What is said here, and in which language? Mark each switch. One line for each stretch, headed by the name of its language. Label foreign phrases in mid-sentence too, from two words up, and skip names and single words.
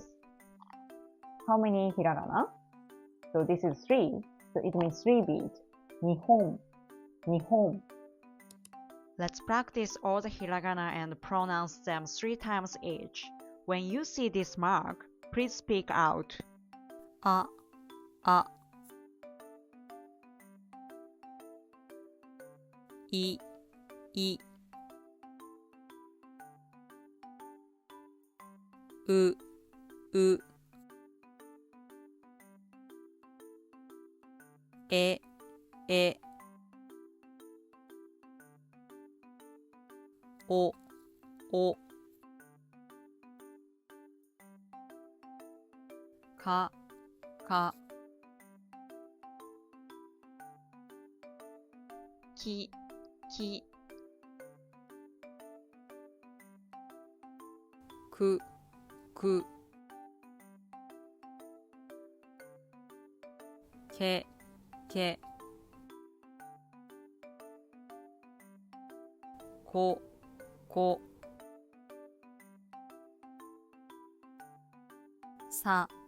English: How many hiragana? So this is 3. So it means 3 beat.
Japanese: Nihon, nihon.
English: Let's practice all the hiragana and pronounce them 3 times each. When you see this mark, please speak out.
Japanese: A, I, u, e, o, ka, ki, ku, ke, ko, sa,